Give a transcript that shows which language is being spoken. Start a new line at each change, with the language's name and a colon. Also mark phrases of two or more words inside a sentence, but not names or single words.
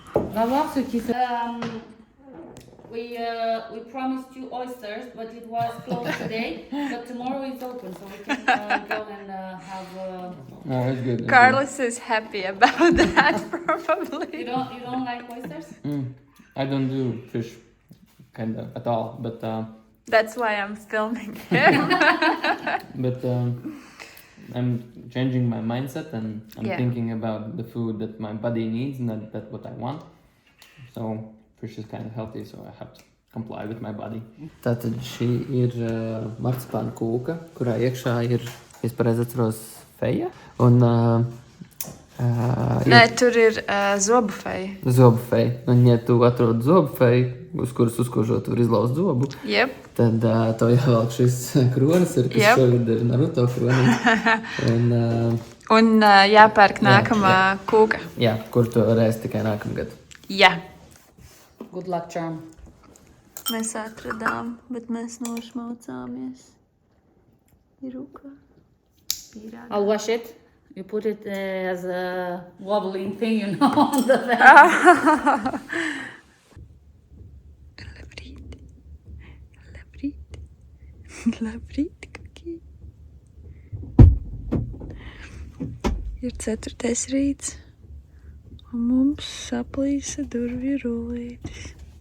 French: Va voir ce qui se...
English: we promised you oysters, but it was closed today. But tomorrow it's open, so we can go and have. No, it's good. Carlos is happy about that, probably. You don't like oysters? I don't do fish, kind of at all. But That's why I'm filming him. I'm changing my mindset and I'm Yeah. thinking about the food that my body needs, not that what I want. So fish is kind of healthy, so I have to comply with my body.
Latvian: Tātad šī ir marcipāna kūka, kurā iekšā ir, es pareizi atceros, feja. Un Nē, tur ir zobu feja. zobu feja. Un ja tu atrod zobu feju, uz kuras uzkožot var izlaust zobu, Jep. tad to jāvelk šis kronis, kas Jep. šogad ir Naruto kronis. Un jāpērk nākamā kūka. Jā, kur to varēs tikai nākamgad. Jā.
English: Good luck charm.
Latvian: Mēs atradām, bet mēs nošmaucāmies. Ir rūkā.
English: I'll wash it. You put it as a wobbling thing, you know, on the bed.
Latvian: Labrīt. Labrīt. Labrīt, kuki. Ir 4. rīts. Un mums saplīsa durvju rullītis.